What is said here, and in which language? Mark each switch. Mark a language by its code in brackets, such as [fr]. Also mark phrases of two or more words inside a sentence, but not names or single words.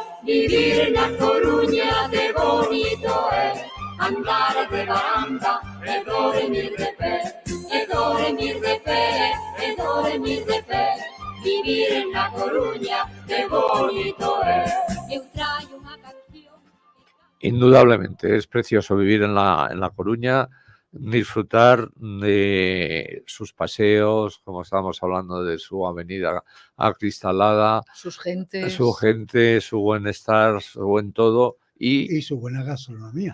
[gl] Vivir na Coruña que bonito é, andar de baranda e dormir de pé, e dormir de pé, e dormir de pé, vivir na Coruña, que bonito é. Eu traio unha canción. [es] Indudablemente, es precioso vivir en la Coruña, disfrutar de sus paseos, como estábamos hablando de su avenida acristalada, Sus gentes. su gente, su buen estar, su buen todo. Y su buena gastronomía.